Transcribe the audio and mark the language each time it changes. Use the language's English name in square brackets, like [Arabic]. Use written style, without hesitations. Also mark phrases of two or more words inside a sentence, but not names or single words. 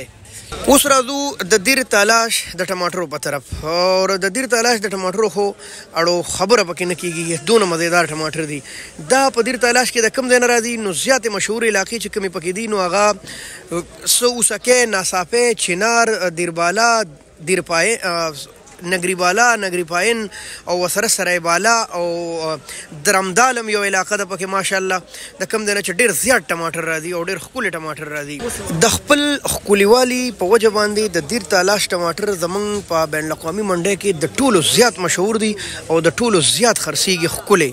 [Pashto] اوس راځو د دیر تالاش د ټماټرو په طرف. او د دیر تالاش د ټماټرو خو اړو خبره پکې نه کېږي، دونه مزېدار ټماټر دي. دا په دیر تالاش کې د کوم ځای نه راځي؟ نو زیاتې مشهور علاقې چې کومې پکې دي نو هغه سوسکې، ناصافې، چنار، دیربالا، دیرپای، نگری بالا، نگری پاین او وسره سرای بالا او درمدالم یو علاقه ده پکې ماشاءالله. د کوم ځای نه چې ډېر زیات ټماټر راځي او ډېر ښکلي ټماټر راځي. د خپل ښکلیوالي په وجه باندې د دیر تالاش ټماټر زموږ په بین الاقوامي منډۍ کې د ټولو زیات مشهور دي او د ټولو زیات خرڅېږي ښکلي.